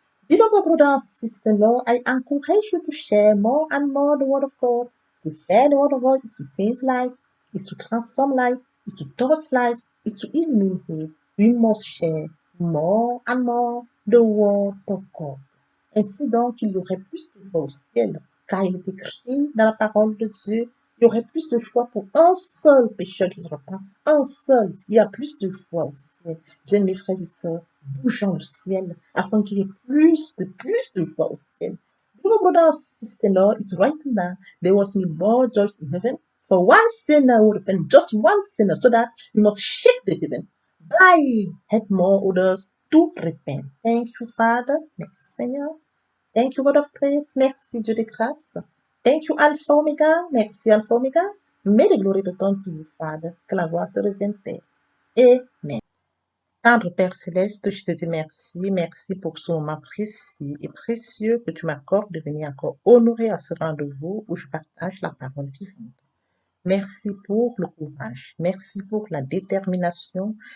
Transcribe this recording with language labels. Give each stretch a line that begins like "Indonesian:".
English: Beloved brothers and sisters, I encourage you to share more and more the word of God. To share the word of God is to change life, is to transform life, is to touch life, is to illuminate. We must share more and more the word of God.
French: Ainsi donc, il y aurait plus de foi au ciel, car il est écrit dans la parole de Dieu, il y aurait plus de foi pour un seul pécheur qui se repent, un seul. Il y a plus de foi au ciel. Bien, mes frères et sœurs, bougeons au ciel, afin qu'il y ait plus de foi au ciel.
English: Beloved brothers and sisters, Lord, it's right now. There was more joy in heaven for one sinner would repent, just one sinner, so that we must shake the heaven. By help more others to repent. Thank you, Father.
French: Merci, Seigneur.
English: Thank you, God of grace.
French: Merci, Dieu de grâce.
English: Thank you, Alpha Omega.
French: Merci, Alpha Omega.
English: May the glory return to you, Father.
French: Que la gloire te revienne, Père. Amen. Tendre Père Céleste, je te dis merci. Merci pour ce moment précis et précieux que tu m'accordes de venir encore honorer à ce rendez-vous où je partage la parole vivante. Merci pour le courage. Merci pour la détermination.